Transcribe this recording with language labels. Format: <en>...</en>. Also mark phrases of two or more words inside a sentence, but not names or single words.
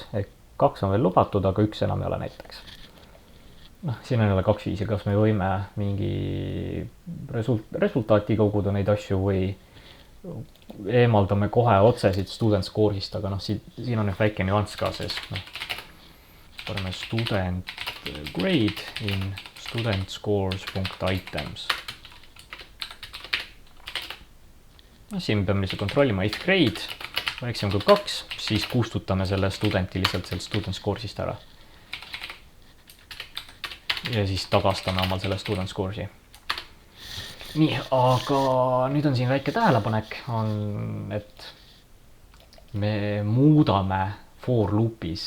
<et>Et 2 on veel lubatud, aga 1 enam ei ole näiteks. Noh, siin on jälle 2 viisi, kas me võime mingi resultaati koguda neid asju või eemaldame kohe otse siit</et> <en>student scores'ist,</en> <et>aga noh, siin on väike nüanss ka sees.</et> <en>Paneme student grade in student scores.items.</en> <et>No, siin peame lihtsalt kontrollima</et> <en>if grade</en> <et>väiksem kui 2, siis kustutame selle studenti lihtsalt sellest</et> <en>student scores'ist</en> <et>ära. Ja siis tagastame omal selle</et> <en>student scores'i.</en> <et>Nii, aga nüüd on siin väike tähelepanek, on, et me muudame</et> <en>for loop'is.</en>